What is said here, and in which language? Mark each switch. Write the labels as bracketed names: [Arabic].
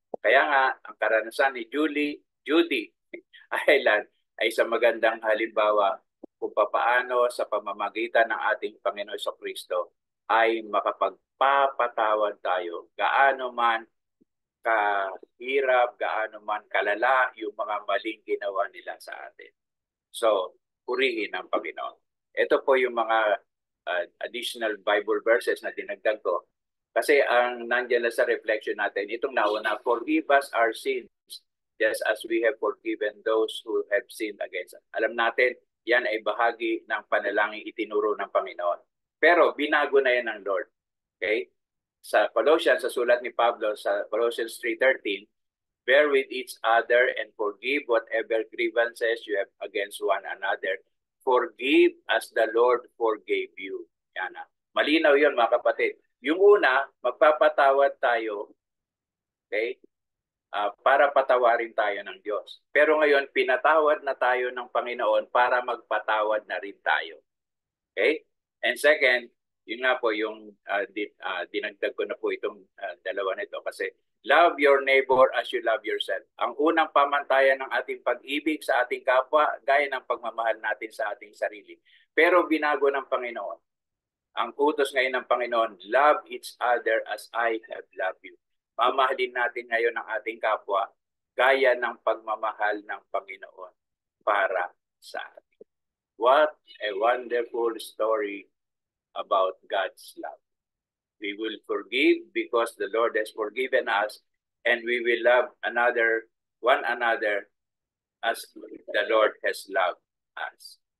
[Filipino] Kaya nga, ang karanasan ni Judy Island ay isang magandang halimbawa kung paano sa pamamagitan ng ating Panginoon sa Kristo ay makapagpapatawad tayo gaano man kahirap, gaano man kalala yung mga maling ginawa nila sa atin. So, purihin ang Panginoon. Ito po yung mga additional Bible verses na dinagdag ko. Kasi ang nandiyan na sa reflection natin, itong nauna, [English] forgive us our sins just as we have forgiven those who have sinned against us. [Filipino] Alam natin, yan ay bahagi ng panalangin itinuro ng Panginoon. Pero binago na yan ng Lord. Okay? Sa Colossians, sa sulat ni Pablo sa Colossians 3:13, [English] bear with each other and forgive whatever grievances you have against one another. Forgive as the Lord forgave you. [Filipino] Yan na. Malinaw yun mga kapatid. Yung una, magpapatawad tayo, okay, para patawarin tayo ng Diyos. Pero ngayon, pinatawad na tayo ng Panginoon para magpatawad na rin tayo. Okay? And second, yun nga po yung dinagdag ko na po itong dalawa nito kasi [English] love your neighbor as you love yourself. [Filipino] Ang unang pamantayan ng ating pag-ibig sa ating kapwa, gaya ng pagmamahal natin sa ating sarili. Pero binago ng Panginoon. Ang utos ngayon ng Panginoon, [English] love each other as I have loved you. [Filipino] Mamahalin natin ngayon ang ating kapwa gaya ng pagmamahal ng Panginoon para sa atin. [English] What a wonderful story about God's love. We will forgive because the Lord has forgiven us, and we will love one another as the Lord has loved us.